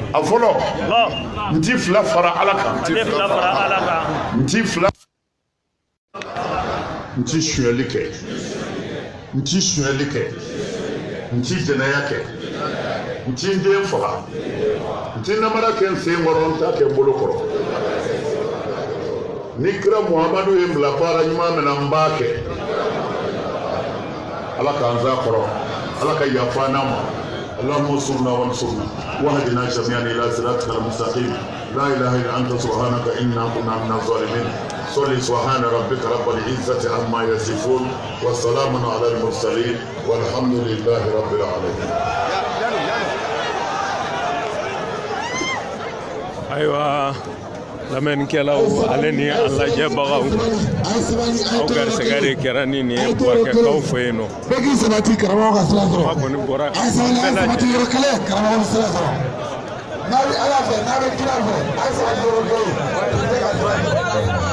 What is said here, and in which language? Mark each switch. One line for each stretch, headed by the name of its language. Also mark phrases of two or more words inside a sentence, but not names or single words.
Bambara: a fɔlɔ n ti 2 fara ala kan n ti suyɛli kɛ n ti jɛnɛya kɛ n ti n den faga n ti namara kɛ n sen kɔrɔ n t'a kɛ n bolo kɔrɔ ni kira Muhamadu ye n bila baara ɲuman min na n b'a kɛ ala k'an zaa kɔrɔ ala ka yafa an ma
Arabic: اللهم انصرنا وانصرنا واهدنا جميعا الى صراطك المستقيم لا اله الا انت سبحانك انا كنا من الظالمين صل سبحان ربك رب العزه عما يصفون والسلام على المرسلين والحمد لله رب العالمين.
Bambara: ايوه lamɛnnikɛlaw ale ni a lajɛbagaw aw garisɛgɛ de kɛra ni nin ye Buwakɛkaw fɛ yen nɔ. Bɛɛ k'i sabati karamɔgɔ ka sira sɔrɔ. Kuma kɔni bɔra bɛɛ lajɛlen. Yɔrɔ kelen karamɔgɔ ka sira sɔrɔ. N'a bɛ Ala fɛ n'a bɛ kira fɛ a ye sabati yɔrɔ kelen bɛɛ ka sira sɔrɔ.